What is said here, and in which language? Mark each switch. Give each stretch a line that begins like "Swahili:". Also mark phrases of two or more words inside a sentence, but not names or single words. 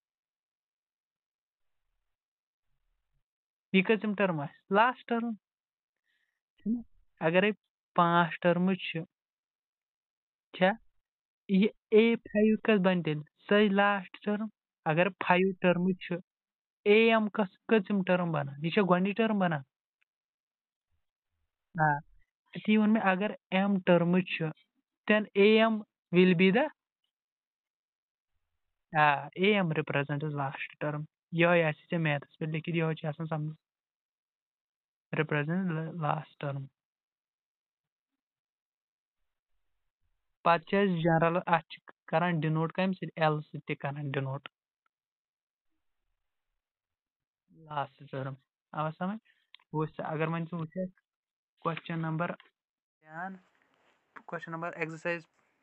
Kashmiri: یہِ کٔژِم ٹٔرٕم آسہِ
English: last term
Kashmiri: اگرے 5 ٹٔرمٕز چھےٚ یہِ A5 کٔژ بَنہِ تیٚلہِ سۄے
English: last term
Kashmiri: اگر 5 ٹٔرمٕز چھِ AM کٔژِم ٹٔرٕم بَنان یہِ چھےٚ گۄڈنِچ ٹٔرٕم بَنان آ تی ووٚن مےٚ اگر M ٹٔرمٕز چھِ
English: then AM will be the AM represents last term
Kashmiri: یِہوٚے آسی ژےٚ میتھَس پٮ۪ٹھ لیکھِتھ یِہوٚے چھِ آسان سَمجھ
English: represent last term
Kashmiri: پَتہٕ چھِ أسۍ جنرل اَتھ چھِ کران ڈِنوٹ کَمہِ سۭتۍ L سۭتۍ تہِ کران
English: denote last term
Kashmiri: آوا سَمجھ وٕچھ سا اگر وۄنۍ ژٕ وٕچھکھ
English: question number exercise